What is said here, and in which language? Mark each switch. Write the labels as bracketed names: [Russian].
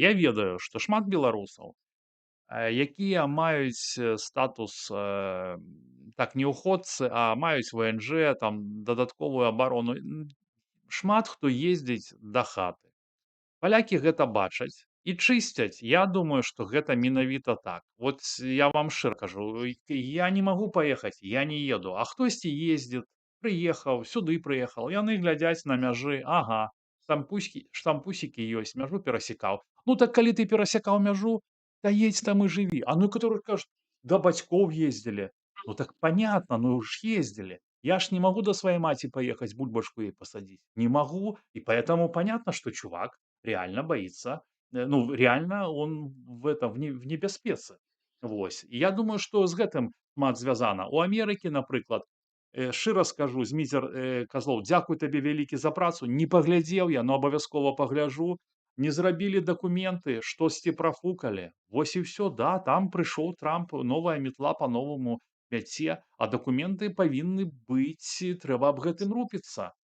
[Belarusian] Я ведаю, што шмат беларусаў, якія маюць статус так не ўходцы, а маюць ВНЖ, там дадатковую абарону. Шмат хто ездзіць да хаты. Палякі гэта бачаць і чысцяць. Я думаю, што гэта менавіта так. Вот я вам шчыра кажу, я не магу паехаць, я не еду. А хтосьці ездзіць, прыехаў, сюды прыехаў. Яны глядзяць на мяжы, ага, штампусікі ёсць, мяжу перасекаў. Ну так калі ты перасекаў мяжу, да едзь там і жыві. А ну і которые кажуць, да бацькоў ездзілі. [Russian] Ну так понятно, ну ж ездили. Я ж не могу до своей мати поехать, бульбашку ей посадить. Не могу. И поэтому понятно, что чувак реально боится. Ну, реально он в небеспеце. [Belarusian] Вось. І я думаю, што з гэтым шмат звязана. У Амерыкі, напрыклад, шчыра скажу, Зміцер Казлоў, дзякуй табе вялікі за працу. Не паглядзеў я, но абавязкова пагляджу. Не зрабілі дакументы, штосьці прафукалі. Вось і ўсё, да, там прыйшоў Трамп, новая метла па-новаму мяце, а дакументы павінны быць, трэба аб гэтым рупіцца.